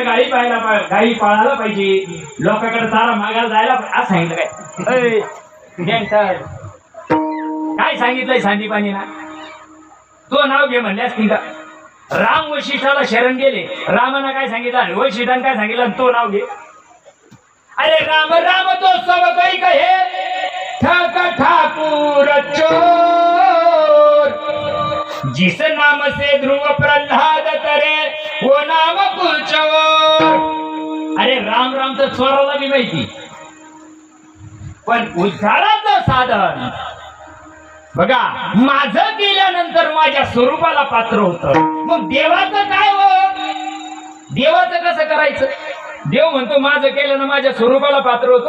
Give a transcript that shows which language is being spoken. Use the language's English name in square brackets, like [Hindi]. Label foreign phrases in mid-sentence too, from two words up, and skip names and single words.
[Marathi] गाडी पाळायला पाहिजे, लोकांकडे चारा मागायला जायला असं सांगितलं काय? काय सांगितलंय सांदीपानीला? तो नाव घे म्हणल्यास की का? राम वशिष्ठाला शरण गेले, रामानं काय सांगितलं, वशिष्ठाने काय सांगितलं, तो नाव घे. [Hindi] अरे राम राम तो सब काही कहे, ठाक ठाकुर चोर, जिस नाम से ध्रुव प्रल्हाद करे वो नाम कुलचोर. [Marathi] अरे राम राम तर चोराला बी माहिती, पण उद्धाराचं साधन बघा, माझं केल्यानंतर माझ्या स्वरूपाला पात्र होतं. मग देवाचं काय हो? देवाचं कसं करायचं? देव म्हणतो माझं केल्यानं माझ्या स्वरूपाला पात्र होतो.